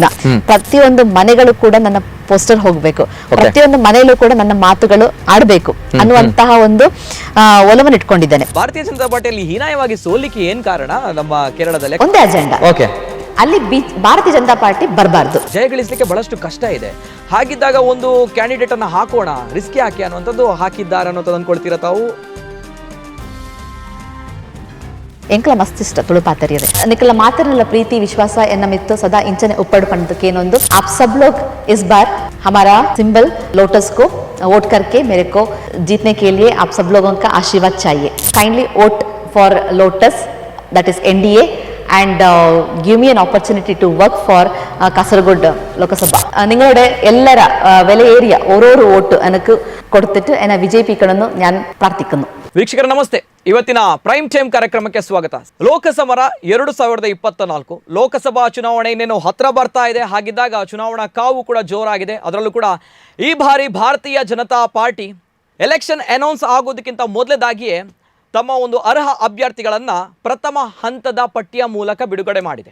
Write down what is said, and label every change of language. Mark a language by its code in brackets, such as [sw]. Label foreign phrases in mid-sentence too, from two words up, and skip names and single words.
[kn] ಪ್ರತಿಯೊಂದು ಮನೆಗಳು ಕೂಡ ನನ್ನ ಪೋಸ್ಟರ್ ಹೋಗ್ಬೇಕು, ಪ್ರತಿಯೊಂದು ಮನೆಯಲ್ಲೂ ಕೂಡ ನನ್ನ ಮಾತುಗಳು ಆಡ್ಬೇಕು ಅನ್ನುವಂತಹ ಒಂದು ಒಲವನ್ನು ಇಟ್ಕೊಂಡಿದ್ದೇನೆ. ಭಾರತೀಯ ಜನತಾ ಪಾರ್ಟಿಯಲ್ಲಿ ಹೀನಾಯವಾಗಿ ಸೋಲಿಕ್ಕೆ ಏನ್ ಕಾರಣ? ನಮ್ಮ ಕೇರಳದಲ್ಲಿ ಒಂದೇ ಅಜೆಂಡಾ. ಅಲ್ಲಿ ಭಾರತೀಯ ಜನತಾ ಪಾರ್ಟಿ ಬರಬಾರ್ದು. ಜಯಗಳಿಸಲಿಕ್ಕೆ ಬಹಳಷ್ಟು ಕಷ್ಟ ಇದೆ. ಹಾಗಿದ್ದಾಗ ಒಂದು ಕ್ಯಾಂಡಿಡೇಟ್ ಅನ್ನ ಹಾಕೋಣ, ರಿಸ್ಕಿ ಹಾಕಿ ಅನ್ನುವಂಥದ್ದು ಹಾಕಿದ್ದಾರೆ ಅನ್ನೋದು ಅನ್ಕೊಳ್ತೀರಾ ತಾವು? [tcy] ಎಂಕಲ ಮಸ್ತಿಷ್ಟ ತುಳುಪಾತರಿಯದೆ ನಿಕಲ ಮಾತರನೆಲ್ಲ ಪ್ರೀತಿ ವಿಶ್ವಾಸ ಎನ್ನ ಮಿತ್ತು ಸದಾ ಇಂಚನೆ ಉಪ್ಪಡು ಪಂಡದಕ್ಕೇನೊಂದು [hi] आप सब लोग इस बार हमारा सिंबल लोटस को वोट करके मेरे को जीतने के लिए आप सब लोगों का आशीर्वाद चाहिए. [en] kindly vote for lotus, that is NDA, and give me an opportunity to work for കാസർഗോഡ് ലോകസഭ. [ml] നിങ്ങളുടെ ಎಲ್ಲರ വിലയേറിയ ഓരോരു വോട്ട് എനിക്ക് കൊടുത്തിട്ട് എന്നെ വിജയിപ്പിക്കണമെന്ന് ഞാൻ പ്രാർത്ഥിക്കുന്നു. [kn] ವೀಕ್ಷಕರ ನಮಸ್ತೆ. ಇವತ್ತಿನ ಪ್ರೈಮ್ ಟೈಮ್ ಕಾರ್ಯಕ್ರಮಕ್ಕೆ ಸ್ವಾಗತ. ಲೋಕಸಮರ 2024 ಲೋಕಸಭಾ ಚುನಾವಣೆ ಇನ್ನೇನು ಹತ್ರ ಬರ್ತಾ ಇದೆ. ಹಾಗಿದ್ದಾಗ ಚುನಾವಣಾ ಕಾವು ಕೂಡ ಜೋರಾಗಿದೆ. ಅದರಲ್ಲೂ ಕೂಡ ಈ ಬಾರಿ ಭಾರತೀಯ ಜನತಾ ಪಾರ್ಟಿ ಎಲೆಕ್ಷನ್ ಅನೌನ್ಸ್ ಆಗೋದಕ್ಕಿಂತ ಮೊದಲೇದಾಗಿಯೇ ತಮ್ಮ ಒಂದು ಅರ್ಹ ಅಭ್ಯರ್ಥಿಗಳನ್ನು ಪ್ರಥಮ ಹಂತದ ಪಟ್ಟಿಯ ಮೂಲಕ ಬಿಡುಗಡೆ ಮಾಡಿದೆ.